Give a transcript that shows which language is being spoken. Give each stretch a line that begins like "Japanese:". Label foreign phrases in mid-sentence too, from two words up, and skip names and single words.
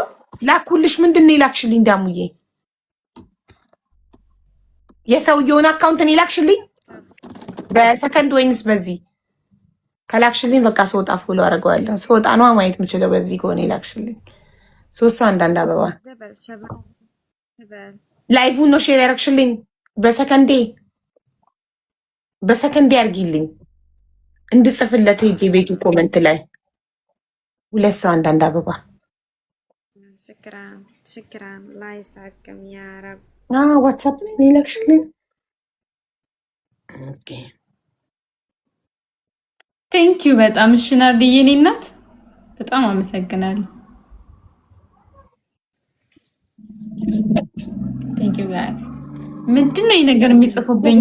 Amharic: ላኩልሽ። ምንድን ነው የላክሽልኝ? ዳሙዬ የሰውየውን አካውንት ነው የላክሽልኝ? በሰከንድ ወይንስ በዚህ? ከላክሽልኝ በቃ ስወጣ ፎሎ አደርገዋለሁ። ስወጣ ነው ማየት የምችለው። በዚህ ከሆነ የላክሽልኝ 300 አንዳንድ አበባ
Arabic: جبل شباب جبل.
Amharic: ላይቭን ነው ሼር ያደረግሽልኝ? በሰከንዴ አድርጊልኝ እንድጽፍለት ሄጄ ቤቱ ኮመንት ላይ 200 አንዳንድ አበባ።
Arabic: شكرا شكرا الله يسعدكم يا رب.
Amharic: ዋትሳፕ ላይ ነው የላክሽልኝ? ኦኬ
English: Thank you
Amharic: በጣም እሺ። ናርዲዬ የኔ እናት በጣም አመሰግናለሁ።
English: Thank you guys።
Amharic: ምንድን ነው ይሄ ነገር የሚጽፉብኝ?